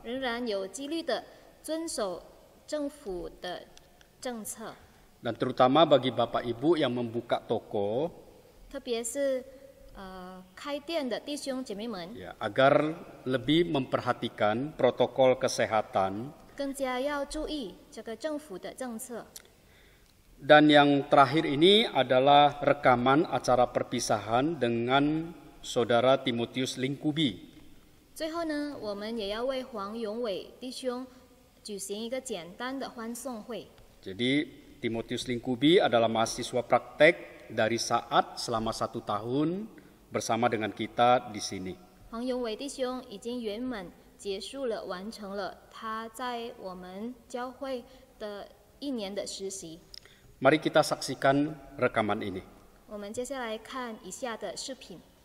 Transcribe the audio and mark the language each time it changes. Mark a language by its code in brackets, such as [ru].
[zh] 仍然有纪律的遵守政府的政策， [id] Dan terutama bagi Bapak Ibu yang membuka toko, [zh] 特别是开店的弟兄姐妹们， [id] ya, agar lebih memperhatikan protokol kesehatan. [zh] 更加要注意这个政府的政策。 [id] Dan yang terakhir ini adalah rekaman acara perpisahan dengan Saudara Timotius Lingkubi. [zh] 最后呢，我们也要为黄永伟弟兄举行一个简单的欢送会。 [id] Jadi Timotius Lingkubi adalah mahasiswa praktek dari SAAT selama 1 tahun bersama dengan kita di sini. [zh] 黄永伟弟兄已经圆满结束了，完成了他在我们教会的1年的实习。 [id] Mari kita saksikan rekaman ini. [zh] 我们接下来看以下的视频。